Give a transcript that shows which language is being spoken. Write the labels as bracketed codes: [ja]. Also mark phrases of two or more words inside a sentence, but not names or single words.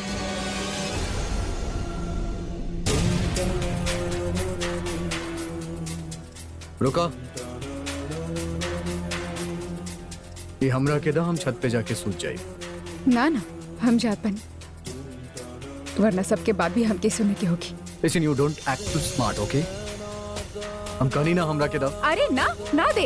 [bho] रुका, ये हमरा के दा, हम छत पे जाके सूत जाए। ना ना, हम जात बनी, वरना सबके बाद भी हमके सुने की होगी। [en] Listen, you don't act too smart, okay? [bho] हम कहानी ना हमरा के दा। अरे ना ना दे।